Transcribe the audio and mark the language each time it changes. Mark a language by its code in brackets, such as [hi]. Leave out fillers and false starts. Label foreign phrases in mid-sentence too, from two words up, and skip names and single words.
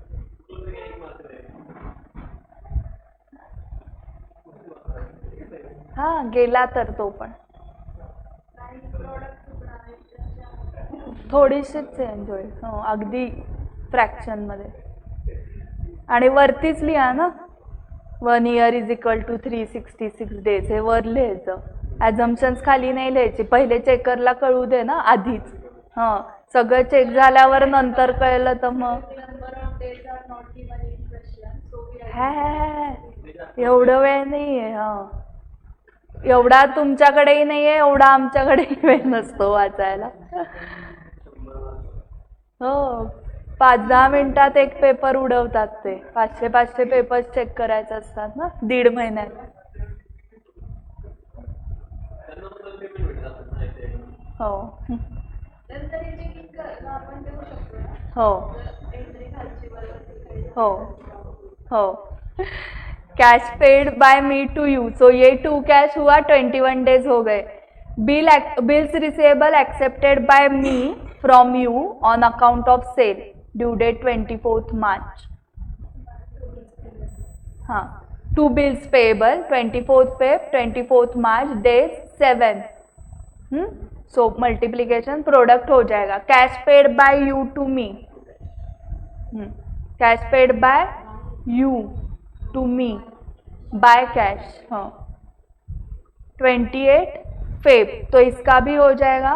[mr] हा गेला तर तो पण थोडीशीच चेंज होईल. हो अगदी फ्रॅक्शन मध्ये. आणि वरतीच लिहा ना, [en] 1 year is equal to 366 days. [mr] हे वर लिहायचं. ॲझम्पशन्स खाली नाही लिहायची. पहिले चेकरला कळू दे ना आधीच. हां सगळं चेक झाल्यावर नंतर कळलं तर मग एवढं वेळ नाही आहे. हां एवढा तुमच्याकडेही नाही आहे, एवढा आमच्याकडेही वेळ नसतो वाचायला. हो 5-10 मिनिटात एक पेपर उडवतात ते. 500 पेपर्स चेक करायचे असतात ना 1.5 महिन्यात. हो हो हो हो. [en] cash paid by me to you, so [hi] ये टू कैश हुआ 21 days हो गए. [en] bills receivable accepted by me from you on account of sale due date 24th March. हाँ 2 bills payable 24th Feb 24th March days 7. so multiplication product [hi] हो जाएगा. [en] cash paid by you to me, cash paid by you to me by cash. [hi] हाँ 28 फेब, तो इसका भी हो जाएगा.